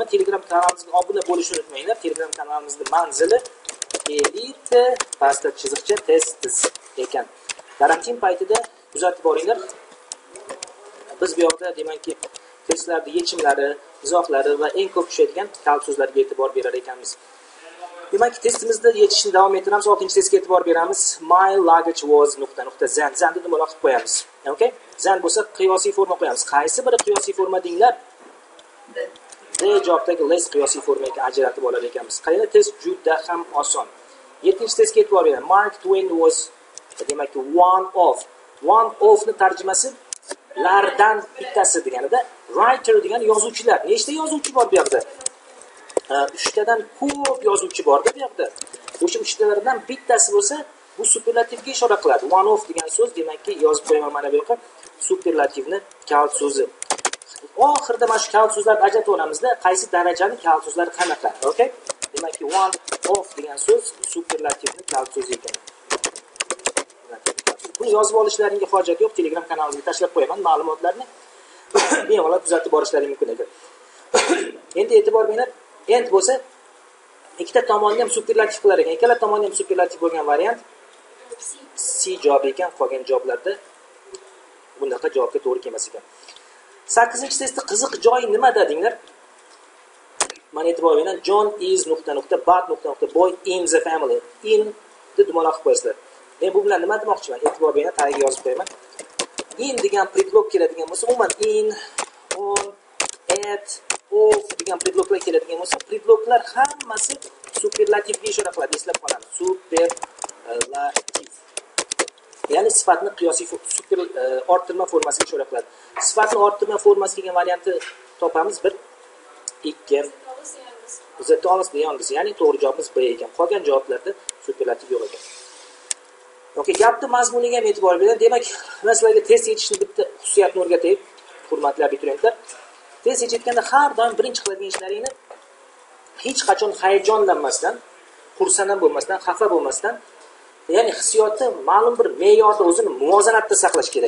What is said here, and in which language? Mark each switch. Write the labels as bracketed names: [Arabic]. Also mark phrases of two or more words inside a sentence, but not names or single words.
[Uzbek] Telegram kanalimizga obuna bo'lishni unutmanglar. Telegram kanalimizning manzili elite pastda chiziqcha test ekan. Karantin paytida kuzatib boringlar. Biz bu yoqda demakki testlarning yechimlari, izohlari va eng ko'p tushadigan kal so'zlarga e'tibor berar ekanmiz. Demakki testimizda yechishni davom ettiramiz. 6-testga e'tibor beramiz. [English] My luggage was ... zan. [Uzbek] Zanni nima qilib qo'yamiz? Okay? Zan bo'lsa qiyosiy forma qo'yamiz. Qaysi biri qiyosiy forma denglar? D javobdagi less qiyosiy formaga ajratib olar ekanmiz. Qaysi test juda ham oson. 7-testga e'tibor beramiz. Mark Twain was demakki [English] one of [Uzbek] ni tarjimasi lardan bittasi deganida writer degani yozuvchilar. Nechta yozuvchi bor bu yerda? 3 tadan ko'p yozuvchi borda bu yerda. O'sha 3 talardan bittasi bo'lsa, bu superlativga ishora qiladi. [English] One of [Uzbek] degan so'z demakki yozib qo'yaman mana bu yoqqa. Superlativni kal so'zi. Oxirida mana shu kal so'zlarni ajratib olamizda, qaysi darajani kal so'zlari qanaqa. Okay? Demakki [English] one of [Uzbek] degan so'z superlativni kal so'zi ekan. Buni yozib olishlaringga hojat yo'q. Telegram kanalimizga tashlab qo'yaman ma'lumotlarni. Bemalol kuzatib borishlaring mumkin ekan. Endi e'tibor beringlar. End bo'lsa, ikkita tomonni ham superlativ qilar ekan. Ikkala tomonni ham superlativ bo'lgan variant C javob ekan. Qolgan javoblarda bunaqa javobga to'g'ri kelmas ekan. 8-testda qiziq joy nimada denglar? Mana e'tibor beringlar. [English] John is ... but ... boy in the family. [Uzbek] In deb dumaloq qilib qo'yasizlar. Men bu bilan nima demoqchiman? E'tibor beringlar, tagiga yozib qo'yaman. In degan predlog keladigan bo'lsa, umuman [English] in, on, at, of [Uzbek] degan predloglar keladigan bo'lsa, predloglar hammasi superlativga ishora qiladi. Eslab qolamiz. Superlativ. Ya'ni sifatni qiyosiy super orttirma formasiga ishora qiladi. Sifatni orttirma formasi kelgan variantni topamiz. [English] 1 2 the tallest, the youngest. [Uzbek] Ya'ni to'g'ri javobimiz B ekan. Qolgan javoblarda superlativ yo'q ekan. Okay, gapning mazmuniga ham e'tibor bering. Demak, men sizlarga test yechishni bitta xususiyatni o'rgatay, hurmatli abituriyentlar. Test yechayotganda har doim birinchi qiladigan ishlaringni hech qachon hayajonlanmasdan, xursand bo'lmasdan, xafa bo'lmasdan, ya'ni hissiyotni ma'lum bir me'yorda o'zini muvozanatda saqlash kerak.